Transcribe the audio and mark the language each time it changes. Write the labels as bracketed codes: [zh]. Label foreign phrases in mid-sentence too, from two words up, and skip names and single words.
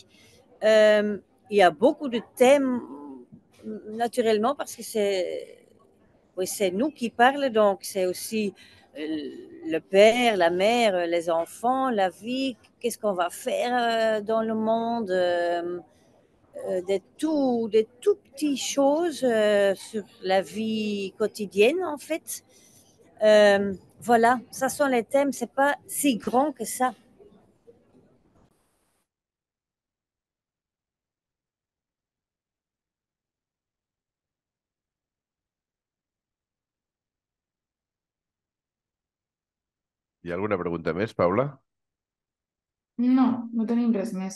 [fr] Il y a beaucoup de thèmes, naturellement, parce que c'est nous qui parlons, donc c'est aussi le père, la mère, les enfants, la vie, qu'est-ce qu'on va faire dans le monde, des tout petites choses sur la vie quotidienne, en fait. Voilà, ça sont les thèmes, c'est pas si grand que ça. [ca] Hi ha alguna pregunta més, Paula? No, no tenim res més.